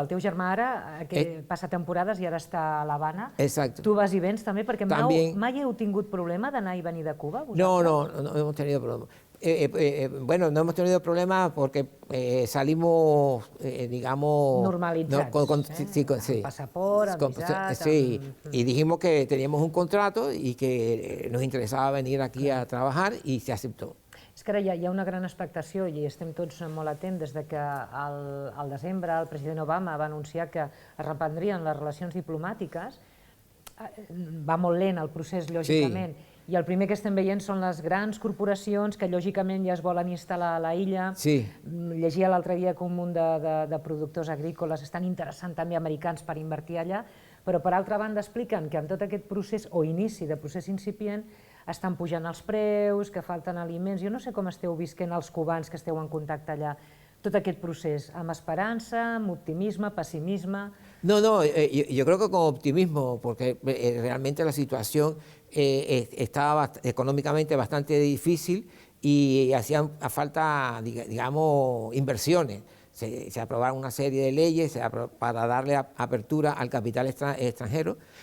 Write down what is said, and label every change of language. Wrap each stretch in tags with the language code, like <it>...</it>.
<ca>El teu germà ara, que passa temporades i ara està a l'Havana.</ca> <es>Exacto.</es> <ca>Tu vas i vens també, perquè</ca> <es>También.</es> <ca>mai heu tingut problema d'anar i venir de Cuba?</ca> <es>No hemos tenido problema. Bueno, no hemos tenido problemas porque salimos, digamos...</es> <ca>Normalitzats,</ca> <es>con</es> <ca>passaport, avisat...</ca> <es>Sí, y dijimos que teníamos un contrato y que nos interesaba venir aquí a trabajar, y se aceptó.</es> <ca>És que ara hi ha una gran expectació i estem tots molt atents des que al desembre el president Obama va anunciar que es reprendrien les relacions diplomàtiques. Va molt lent el procés, lògicament, i el primer que estem veient són les grans corporacions que lògicament ja es volen instal·lar a la illa. Llegia l'altre dia que un munt de productors agrícoles estan interessant també americans per invertir allà, però per altra banda expliquen que en tot aquest procés, o inici de procés incipient, estan pujant els preus, que falten aliments. Jo no sé com esteu visquent els cubans que esteu en contacte allà, tot aquest procés, amb esperança, amb optimisme, pessimisme...</ca> <es>No, yo creo que con optimismo, porque realmente la situación estaba económicamente bastante difícil y hacían falta, digamos, inversiones. Se aprobaron una serie de leyes para darle apertura al capital extranjero.</es>